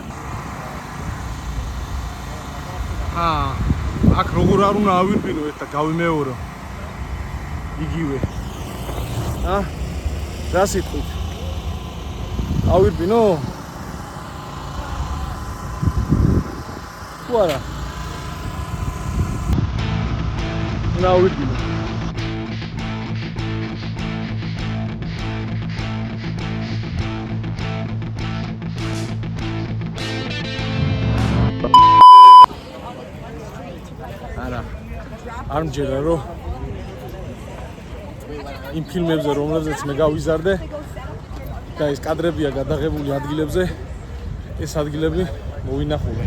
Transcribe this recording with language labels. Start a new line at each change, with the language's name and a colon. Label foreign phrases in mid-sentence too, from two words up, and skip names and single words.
Georgian: აქ როგორ არ უნდა ავირბინო ერთ და გავიმეორო. იგივე. რა სიტყვით? ავირბინო? თუ არა?
English: Now we do.
Georgian: არ მჯერა რომ იმ ფილმებზე რომლებზეც მე გავიზარდე და ეს კადრებია გადაღებული ადგილებზე ეს ადგილები მოვინახულე.